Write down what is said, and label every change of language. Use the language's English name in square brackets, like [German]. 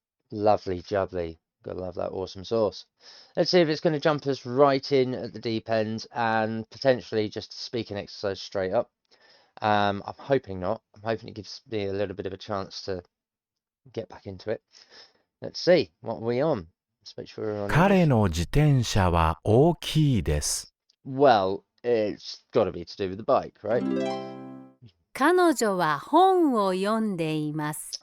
[English] Lovely jubbly. Gotta love that awesome sauce. Let's see if it's going to jump us right in at the deep end and potentially just a speaking exercise straight up. I'm hoping not. I'm hoping it gives me a little bit of a chance to get back into it. Let's see. What are we on? Let's make sure we're on English. [Japanese] 彼の自転車は大きいです。 [English] Well, it's got to be to do with the bike, right? [Japanese] 彼女は本を読んでいます。